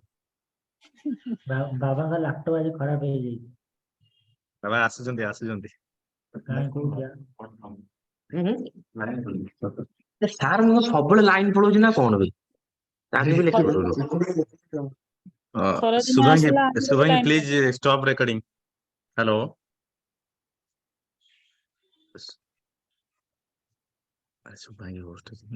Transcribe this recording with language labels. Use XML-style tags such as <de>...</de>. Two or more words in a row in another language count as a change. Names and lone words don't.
<or>ବାବାଙ୍କ ଲାପଟପ୍ ଆଜି ଖରାପ ହେଇଯାଇଛି। ବାବା ଆସୁଛନ୍ତି। କାହିଁ କୋଉଠି? ସାର୍ ମୁଁ ସବୁବେଳେ ଲାଇନ ପଳଉଛି ନା କଣ ବେ? ତାଙ୍କୁ ବି ଲେଖିଦେବି। ଖରାଦିନ ଆସିଲା, ଆମର ବି</or> <en>शुभांगी line Please stop recording. Hello अरे शुभांगी host</en>